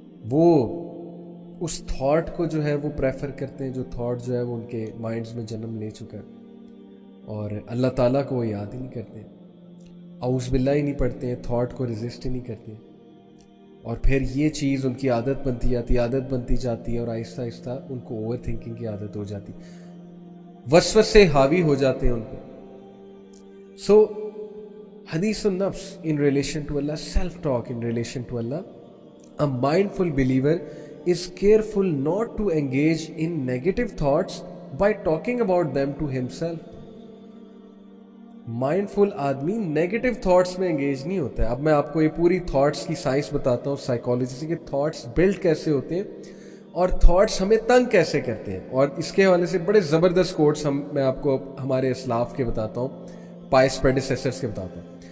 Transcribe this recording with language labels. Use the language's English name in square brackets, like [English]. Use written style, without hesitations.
[Urdu] وہ اس تھاٹ کو جو ہے وہ پریفر کرتے ہیں جو تھاٹ جو ہے وہ ان کے مائنڈز میں جنم لے چکا ہے, اور اللہ تعالیٰ کو وہ یاد ہی نہیں کرتے, اعوذ باللہ ہی نہیں پڑھتے ہیں, تھاٹ کو ریزسٹ ہی نہیں کرتے. اور پھر یہ چیز ان کی عادت بنتی جاتی ہے, اور آہستہ آہستہ ان کو اوور تھنکنگ کی عادت ہو جاتی, وسوسے حاوی ہو جاتے ہیں ان پہ. [English] سو حدیث النفس in relation to Allah, self-talk in relation to Allah. A mindful believer is careful not to engage in negative thoughts by talking about them to himself. [Urdu] Mindful آدمی نیگیٹو تھاٹس میں انگیج نہیں ہوتا ہے. اب میں آپ کو یہ پوری تھاٹس کی سائنس بتاتا ہوں, سائیکالوجی سے, کہ تھاٹس بلڈ کیسے ہوتے ہیں اور تھاٹس ہمیں تنگ کیسے کرتے ہیں. اور اس کے حوالے سے بڑے زبردست کوٹس میں آپ کو ہمارے اسلاف کے بتاتا ہوں, پائس پریڈیسیسرز کے بتاتا ہوں.